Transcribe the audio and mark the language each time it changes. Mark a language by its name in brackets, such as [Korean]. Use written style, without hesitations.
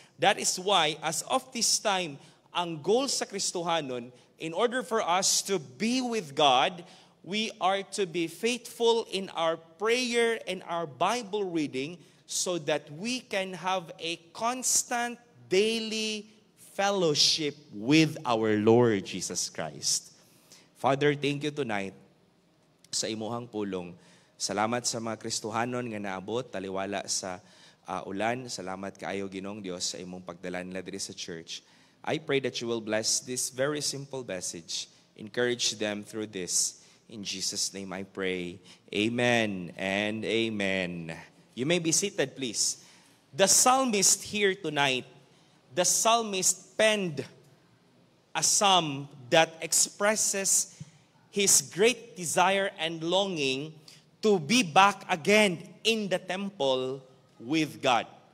[English] That is why as of this time, [Cebuano] ang goal sa Kristohanon, [English] in order for us to be with God, we are to be faithful in our prayer and our Bible reading so that we can have a constant daily fellowship with our Lord Jesus Christ. Father, thank you tonight [Cebuano] sa imuhang pulong. Salamat sa mga Kristohanon nga naabot, taliwala sa ulan. Salamat kaayo Ginoong Dios sa imong pagdalan nila diri sa church. [English] I pray that you will bless this very simple message. Encourage them through this. In Jesus' name I pray. Amen and amen. You may be seated, please. The psalmist here tonight, the psalmist penned a psalm that expresses his great desire and longing to be back again in the temple with God.